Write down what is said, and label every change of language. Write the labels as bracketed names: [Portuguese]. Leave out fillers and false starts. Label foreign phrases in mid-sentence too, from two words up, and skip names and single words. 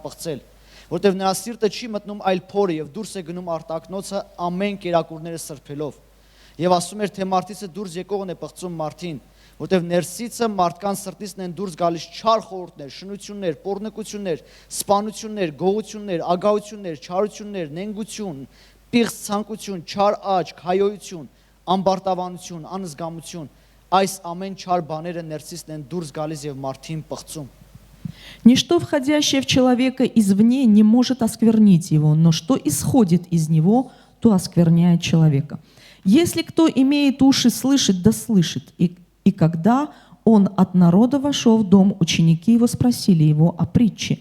[Armenian] պղծել, որտեղ նրա սիրտը չի մտնում այլ փորը եւ դուրս է գնում արտակնոցը ամեն կերակուրները սրբելով։ Եվ ասում էր, թե մարդիցը դուրս եկողն է պղծում մարդին, որտեղ ներսիցը մարդկանց սրտիցն են դուրս գալիս չար խորհուրդներ, շնություններ, պոռնկություններ, սպանություններ, գողություններ, ագահություններ, չարություններ, նենգություն, պիղծ ցանկություն, չար աչք, հայոյություն, ամբարտավանություն, անզգամություն, այս ամեն չար բաները ներսիցն են դուրս գալիս եւ մարդին պղծում։ [Russian] Ничто, входящее в человека извне, не может осквернить его, но что исходит из него, то оскверняет человека. Если кто имеет уши слышать, да слышит. И когда он от народа вошел в дом, ученики его спросили его о притче.